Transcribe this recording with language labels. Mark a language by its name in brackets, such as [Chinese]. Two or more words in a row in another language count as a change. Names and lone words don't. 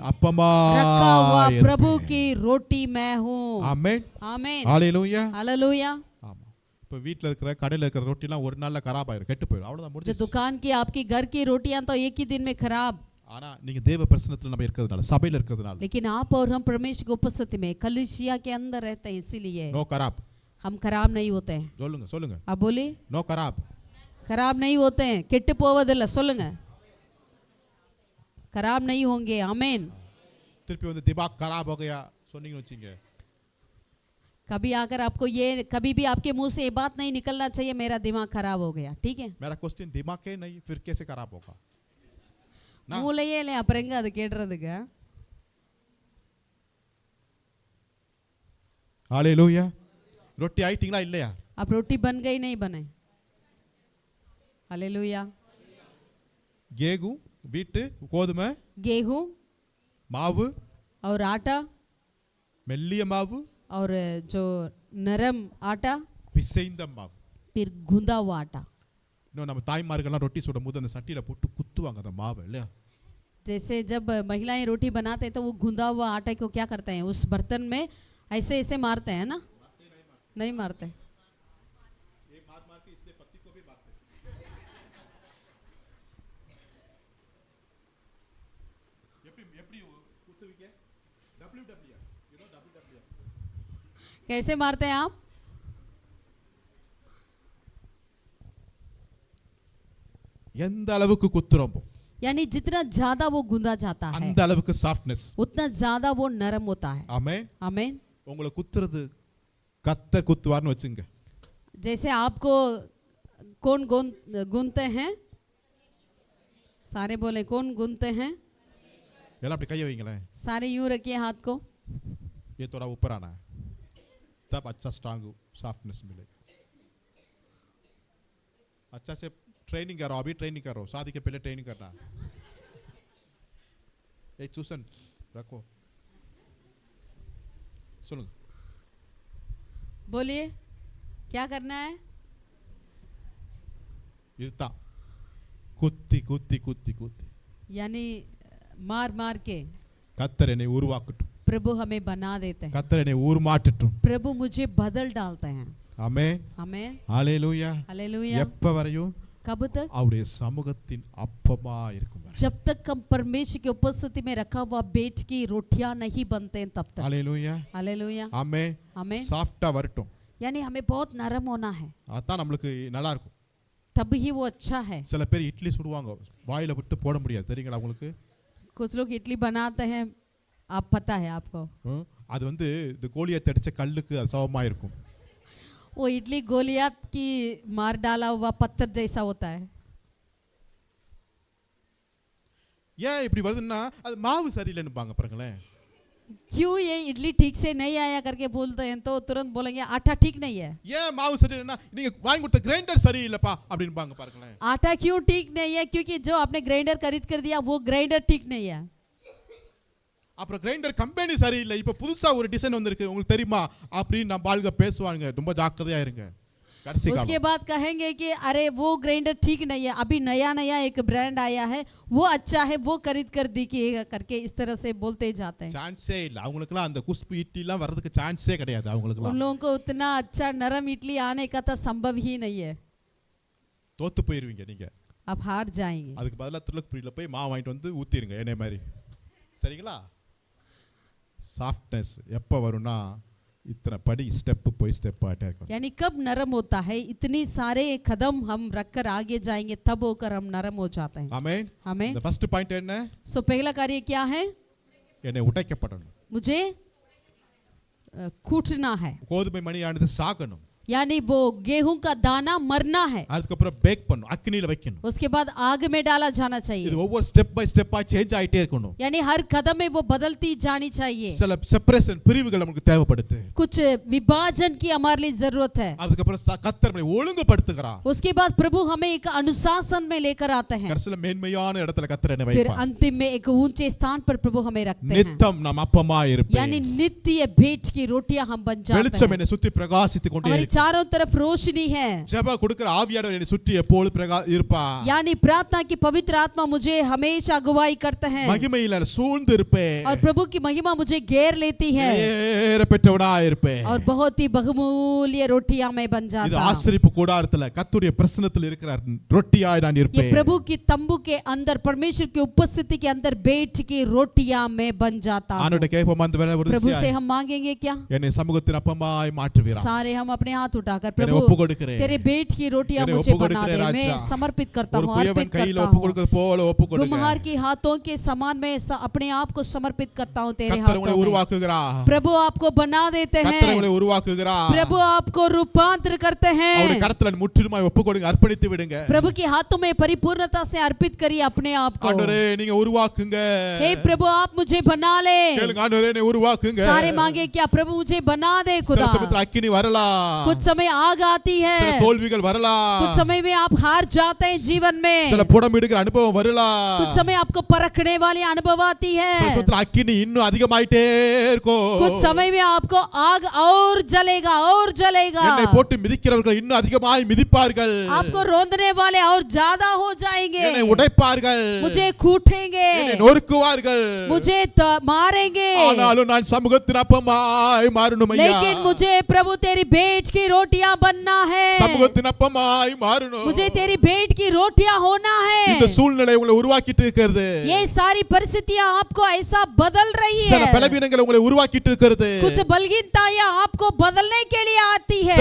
[Hindi] में [Tamil] அப்பமா [Hindi] रखा हुआ प्रभु की रोटी मैं हूँ। [Tamil] ஆமென். [Hindi] आमीन। [Tamil] ஹalleluya. [Hindi] हालेलुया। [Tamil] ஆமா. இப்ப வீட்ல இருக்கிற கடையில இருக்கிற ரொட்டிலாம் ஒரு நாள்ல खराब ஆயிரும், கெட்டு போயிடும். அவ்வளவுதான் [Hindi] जो [Tamil] முடிஞ்சிச்சு. [Hindi] दुकान की आपकी घर की रोटियां तो एक ही दिन में खराब, [Tamil] ஆனா நீங்க தேவ பிரசன்னத்தில் நம்ம இருக்கிறதுனால, சபையில இருக்கிறதுனால [Hindi] लेकिन आप और हम परमेश्वर की उपस्थिति में कलीसिया के अंदर रहते हैं, इसीलिए [Tamil] நோ खराब. [Hindi] हम खराब नहीं होते हैं। [Tamil] சொல்லுங்க சொல்லுங்க. [Hindi] आप बोली [Tamil] நோ खराब. [Hindi] खराब नहीं होते हैं, [Tamil] ಕೆಟ್ಟು போவதில்லை சொல்லுங்க, [Hindi] खराब नहीं होंगे। आमीन। [Tamil] திருப்பி வந்து [Hindi] दिमाग खराब हो गया [Tamil] சொன்னீங்கன்னு வச்சீங்க, [Hindi] कभी आकर आपको ये, कभी भी आपके मुंह से ये बात नहीं निकलना चाहिए मेरा दिमाग खराब हो गया, ठीक है? मेरा क्वेश्चन दिमाग के नहीं, फिर कैसे खराब होगा? [Tamil] மூளையே இல்லை, அப்புறம் எங்க அது கேடுறதுக்கு? [Hindi] हालेलुया. [Tamil] ரொட்டி ஆயிட்டீங்களா இல்லையா? [Hindi] आप रोटी बन गई नहीं बने? हालेलुया। गेहूं, [Tamil] வீட்டு, கோதுமை, [Hindi] गेहूं [Tamil] மாவு, [Hindi] और आटा, [Tamil] மெல்லிய மாவு, [Hindi] और जो नरम आटा [Tamil] பிசைந்த மாவு. [Hindi] फिर गूंदा हुआ आटा. [Tamil] இன்னும் நம்ம தாய்மார்கள்லாம் ரொட்டி சுடும் போது அந்த சட்டியில போட்டு குத்துவாங்க அந்த மாவை இல்லையா? [Hindi] जैसे जब महिलाएं रोटी बनाते हैं तो वो गूंदा हुआ आटे को क्या करते हैं, उस बर्तन में ऐसे ऐसे मारते हैं ना? नहीं मारते. ये मार मार के इसलिए पत्ती को भी मारते हैं. [Tamil] எப்படி எப்படி குத்துவீங்க? [English] WWF, you know WWF. [Hindi] कैसे मारते हैं आप? [Tamil] எந்த அளவுக்கு குத்துறோமோ [Hindi] यानी जितना ज्यादा वो गूंदा जाता है [Tamil] அந்த அளவுக்கு சாஃப்ட்னஸ். [Hindi] उतना ज्यादा वो नरम होता है. [Tamil] ஆமென். [Hindi] आमीन. [Tamil] உங்களை குத்துறது கர்த்தர் குத்துவார்னு வச்சுங்க. [Hindi] जैसे आपको कौन गूंथते हैं? सारे बोले कौन गूंथते हैं? [Tamil] எல்லாம் அப்படி கையை வைங்களேன். [Hindi] सारे यूं रखिए हाथ को. ये थोड़ा ऊपर आना है तब अच्छा [English] strong softness [Hindi] मिलेगा. अच्छा से ट्रेनिंग करो, अभी ट्रेनिंग करो, शादी के पहले ट्रेनिंग करना. एक चूसन रखो, सुनो. बोलिए क्या करना है? [Tamil] இதுதான் குத்தி குத்தி குத்தி குத்தி [Hindi] यानी मार मार के [Tamil] கர்த்தர் என்னை உருவாக்கட்டும், [Hindi] प्रभु हमें बना देते हैं. [Tamil] கர்த்தர் என்னை உருமாற்றட்டும். [Hindi] प्रभु मुझे बदल डालते हैं. [Tamil] ஆமென். [Hindi] आमीन. [Tamil] ஹalleluya. [Hindi] हालेलुया. [Tamil] எப்ப வரையும்? [Hindi] कब तक? [Tamil] அவருடைய சமூகத்தின் அப்பமா இருக்கும் வரை. [Hindi] जब तक हम परमेश्वर की उपस्थिति में रखा हुआ बेट की रोटियां नहीं बनते हैं तब तक. [Tamil] ஹalleluya. [Hindi] हालेलुया. [Tamil] ஆமென். [Hindi] आमीन. [Tamil] சாஃப்ட்டா வரட்டும். [Hindi] यानी हमें बहुत नरम होना है, [Tamil] அதான் நம்மளுக்கு நல்லா இருக்கும். [Hindi] तब ही वो अच्छा है. [Tamil] சில பேர் இட்லி சுடுவாங்க, வாயில விட்டு போட முடியாது, தெரியுங்களா உங்களுக்கு? [Hindi] कुछ लोग इडली बनाते हैं, आप पता है आपको? [Tamil] அது வந்து இந்த கோலியத்தை அடிச்ச கல்லுக்கு அது சமமா இருக்கும். [Hindi] वो इडली गोलियात की मार डाला हुआ पत्थर जैसा होता है. [Tamil] ஏன் இப்படி வருதுன்னா அது மாவு சரியில்லைன்னு பாங்க பாருங்களேன். [Hindi] क्यों ये इडली ठीक से नहीं आया करके बोलते हैं तो तुरंत बोलेंगे आटा ठीक नहीं है. [Tamil] ஏன் மாவு சரியில்லைன்னா நீங்க வாங்கி கொடுத்த கிரைண்டர் சரியில்லைப்பா அப்படின்னு பாங்க பாருங்களேன். [Hindi] आटा क्यों ठीक नहीं है? क्योंकि जो आपने ग्राइंडर खरीद कर दिया वो ग्राइंडर ठीक नहीं है. [Tamil] அப்புறம் கிரைண்டர் கம்பெனி சரியில்லை, இப்போ புதுசா ஒரு டிசைன் வந்திருக்கு உங்களுக்கு தெரியுமா அப்படின்னு நம்ம ஆளுங்க பேசுவாங்க. ரொம்ப ஜாக்கிரதையா இருங்க. கடைசி [Hindi] उसके [Tamil] காலம் [Hindi] बाद कहेंगे कि अरे वो ग्राइंडर ठीक नहीं है, अभी नया नया एक ब्रांड आया है वो अच्छा है, वो खरीद कर दीजिएगा करके इस तरह से बोलते जाते हैं. [Tamil] சான்ஸே இல்லை அவங்களுக்குலாம். அந்த குஸ்பு இட்லிலாம் வர்றதுக்கு சான்ஸே கிடையாது [Hindi] उन [Tamil] அவங்களுக்குலாம். [Hindi] लोगों को उतना अच्छा नरम इडली आने का तो संभव ही नहीं है. [Tamil] தோத்து போயிருவீங்க நீங்க. [Hindi] आप हार जाएंगे. [Tamil] அதுக்கு பதிலாக திருலக்புரியில் போய் மாவு வாங்கிட்டு வந்து ஊற்றிடுங்க என்னை மாதிரி. சரிங்களா? சாஃப்ட்னஸ் எப்போ வரும்னா [Hindi] इतना पड़ी स्टेप पे स्टेप आटे को. यानी कब नरम होता है? इतनी सारे कदम हम रखकर आगे जाएंगे तब होकर हम नरम हो जाते हैं. आमेन. आमेन. [English] The first point [Hindi] है ना? सो पहला कार्य क्या है? [Tamil] என்னை உடைக்கப்படணும். [Hindi] मुझे कूटना है. [Tamil] கோதுமை மணியானது சாகணும். [Hindi] यानी वो गेहूं का दाना मरना है. [Tamil] அதுக்கப்புறம் பேக் பண்ணணும், அக்கினியில வைக்கணும். [Hindi] उसके बाद आग में डाला जाना चाहिए. [Tamil] இது ஒவ்வொரு [English] step by steppa [Tamil] சேஞ்ச் ஆயிட்டே இருக்கணும். [Hindi] यानी हर कदम में वो बदलती जानी चाहिए. [Tamil] சில செப்பரேஷன் பிரிவுகள் நமக்கு தேவைப்படுது. [Hindi] कुछ विभाजन की हमारे लिए जरूरत है. [Tamil] அதுக்கப்புறம் கர்த்தர் நம்மை ஒழுங்குபடுத்துகிறார். [Hindi] उसके बाद प्रभु हमें एक अनुशासन में लेकर आते हैं. [Tamil] கடைசில மேன்மையான இடத்துல கர்த்தர் என்னை [Hindi] फिर [Tamil] வைப்பார். [Hindi] अंतिम में एक ऊंचे स्थान पर प्रभु हमें रखते हैं. [Tamil] நித்தம் நாம் அப்பமா இருப்பேன். [Hindi] यानी नित्य भेंट की रोटियां हम बन जाते [Tamil] வெளிச்சம் [Hindi] हैं. [Tamil] என்னை சுத்தி பிரகாசித்துக் கொண்டே [Hindi] हमारे [Tamil] இருக்கும். [Hindi] चारों तरफ रोशनी है. [Tamil] ஜெப கொடுக்கிற ஆவியானவர் என்னை சுற்றி எப்போது இருப்பா. [Hindi] यानी प्रार्थना की पवित्र आत्मा मुझे हमेशा अगुवाई करते हैं. [Tamil] மகிமையில சூழ்ந்து இருப்பேன். [Hindi] और प्रभु की महिमा मुझे घेर लेती है. [Tamil] ஏற பெற்றவனாய் இருப்பேன். [Hindi] और बहुत ही बहुमूल्य रोटियां मैं बन [Tamil] இது [Hindi] जाता हूं. [Tamil] ஆசரிப்பு கூடாரத்துல கர்த்தருடைய பிரசன்னத்தில் இருக்கிற ரொட்டியாய் நான் [Hindi] ये [Tamil] இருப்பேன். [Hindi] प्रभु की तंबू के अंदर परमेश्वर की उपस्थिति के अंदर बैठ की रोटियां मैं बन जाता हूं. [Tamil] ஆண்டவரே கேட்போம் அந்த வேளை ஒரு [Hindi] प्रभु से [Tamil] விஷயம். [Hindi] हम मांगेंगे क्या? [Tamil] என்னை சமூகத்தின் அப்பமாய் மாற்றுவீரா. [Hindi] सारे हम अपने हाथ उठाकर [Tamil] என்னை [Hindi] प्रभु [Tamil] ஒப்புக்கொடுக்கிறேன். [Hindi] तेरे बेट की रोटियां [Tamil] என்னை [Hindi] मुझे बना [Tamil] ஒப்புக்கொடுக்கிறேன் [Hindi] दे. [Tamil] ராஜா. [Hindi] मैं समर्पित करता [Tamil] ஒரு [Hindi] हूं, [Tamil] குயவன் [Hindi] अर्पित [Tamil] கையில [Hindi] करता [Tamil] ஒப்புக்கொடுக்கிறது போல [Hindi] हूं. [Tamil] ஒப்புக்கொடுங்க. [Hindi] कुम्हार की हाथों के समान में अपने आप को समर्पित करता हूं तेरे [Tamil] கர்த்தர் உங்களை [Hindi] हाथों में. [Tamil] உருவாக்குகிறார். [Hindi] प्रभु आपको बना देते [Tamil] கர்த்தர் [Hindi] हैं. [Tamil] உங்களை உருவாக்குகிறார். [Hindi] प्रभु आपको रूपांतर करते [Tamil] அவருடைய [Hindi] हैं. [Tamil] கரத்துல முற்றிலுமாய் ஒப்புக்கொடுங்க, அர்ப்பணித்து விடுங்க. [Hindi] प्रभु के हाथों में परिपूर्णता से अर्पित करिए अपने आप को. [Tamil] ஆண்டவரே நீங்க உருவாக்குங்க. [Hindi] हे प्रभु आप मुझे बना ले. [Tamil] கேளுங்க, ஆண்டவரே என்னை உருவாக்குங்க. [Hindi] सारे मांगे क्या? प्रभु मुझे बना दे खुदा. [Tamil] சில சமயத்துல அக்கினி வரலாம். [Hindi] कुछ कुछ समय आग आती [Tamil] சில [Hindi] है, [Tamil] தோல்விகள் வரலாம், [Hindi] कुछ समय में आप हार जाते हैं जीवन [Tamil] சில [Hindi] में, [Tamil] புடம் எடுக்கிற அனுபவம் வரலாம், [Hindi] कुछ समय आपको परखने वाली अनुभव आती [Tamil] சில [Hindi] है, [Tamil] சமயத்துல அக்கினி இன்னும் அதிகமாயிட்டே இருக்கும், [Hindi] कुछ समय में आपको आग और जलेगा और जलेगा, [Tamil] என்னை போட்டு மிதிக்கிறவர்கள் இன்னும் அதிகமாய் மிதிப்பார்கள், [Hindi] आपको रोंदने वाले और ज्यादा हो जाएंगे, [Tamil] என்னை உடைப்பார்கள், [Hindi] मुझे कूटेंगे, [Tamil] என்னை நொறுக்குவார்கள், [Hindi] मुझे मारेंगे, [Tamil] ஆனாலும் நான் சமூகத்தின் அப்பமாய் மாறணும் ஐயா, [Hindi] लेकिन मुझे प्रभु तेरी भेंट की रोटियां बनना है, [Tamil] சமூகத்தின் அப்பமாய் மாறணும். [Hindi] मुझे तेरी भेंट की रोटियां होना [Tamil] இந்த [Hindi] है। [Tamil] சூழ்நிலை உங்களை உருவாக்கிட்டு இருக்கிறது, [Hindi] ये सारी परिस्थितियां आपको ऐसा बदल रही [Tamil] சில [Hindi] है, [Tamil] பலவீனங்கள் உங்களை உருவாக்கிட்டு இருக்கிறது, [Hindi] कुछ बलहीनताएं आपको बदलने के लिए आती है,